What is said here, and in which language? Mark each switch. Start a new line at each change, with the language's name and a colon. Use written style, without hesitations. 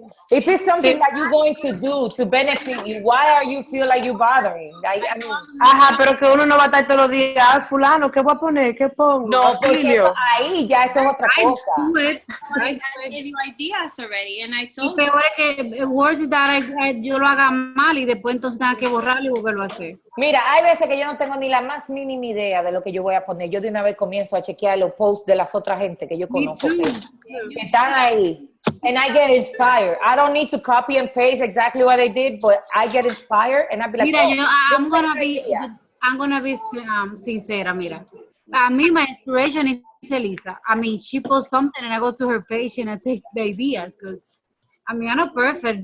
English: If it's something that you're going to do to benefit you, why are you feel like you're bothering?
Spanish: Ajá, pero que uno no va a estar todos los días, fulano, ¿qué voy a poner? ¿Qué pongo? No, porque ahí ya eso es otra cosa.
English: I gave you ideas already, and I told
Spanish: you. Y peor es que
English: worse is that
Spanish: yo lo haga mal y después entonces tenga que borrarlo y volverlo a hacer. Mira, hay veces que yo no tengo ni la más mínima idea de lo que yo voy a poner. Yo de una vez comienzo a chequear los posts de las otras gente que yo conozco que están ahí.
English: and I get inspired. I don't need to copy and paste exactly what I did, but I get inspired and I be like,
Spanish: Mira, oh,
English: I'm gonna be
Spanish: sincera, mira.
English: Me, my inspiration is Elisa. I mean, she posts something and I go to her page and I take the ideas because, I mean, I'm not perfect.